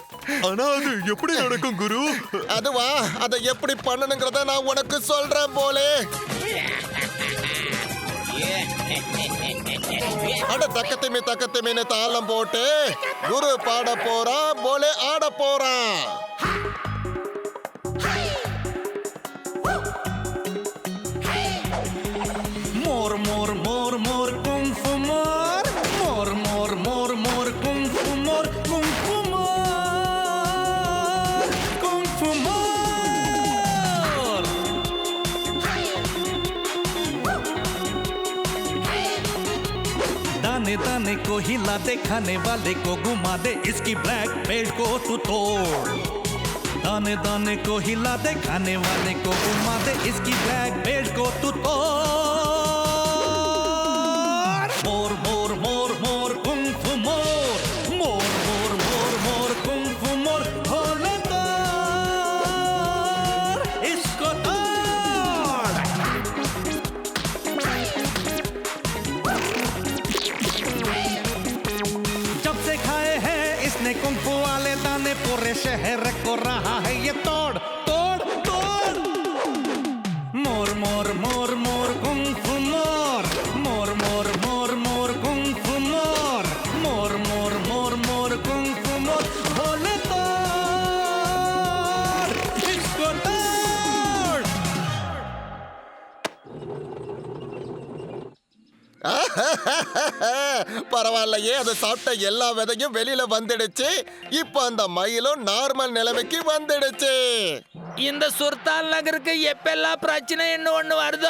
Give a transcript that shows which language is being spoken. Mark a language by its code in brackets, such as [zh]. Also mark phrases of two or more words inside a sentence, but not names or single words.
[ta] ஆனா அது எப்படி நடக்கும் குரு? அதுவா, அதை எப்படி பண்ணணுங்கிறத நான் உனக்கு சொல்றேன் போலே. அட தக்கத்திமி தாளம் போட்டு குரு பாட போறான், போலே ஆட போறான். [hi] मोर मोर मोर मोर कुंफू मोर मोर मोर मोर मोर कुंफू मोर कुंफू मोर कुंफू मोर। दाने दाने को हिला दे, खाने वाले को घुमा दे, इसकी ब्लैक बेल्ट को तू तोड़। दाने दाने को हिला दे, खाने वाले को घुमा दे, इसकी ब्लैक बेल्ट को तू तोड़। मोर मोर मोर मोर कुंफू मोर मोर मोर मोर मोर कुंफू मोर होने तोड़, इसको तोड़। जब से खाए हैं इसने कुंफू वाले दाने, पूरे शहर को रहा है ये तोड़ तोड़ तोड़। मोर मोर मोर मोर कुंफू मोर मोर मोर मोर मोर कुंफू मोर मोर मोर मोर मोर कुंफू मोर होने तोड़, इसको तोड़। [ta] பரவாயில்லையே, அது சாப்பிட்ட எல்லா விதையும் வெளியில வந்துடுச்சு. இப்ப அந்த மயிலும் நார்மல் நிலைமைக்கு வந்துடுச்சு. இந்த சுர்தால் நகருக்கு எப்பெல்லாம் பிரச்சனை என்ன ஒண்ணு வருதோ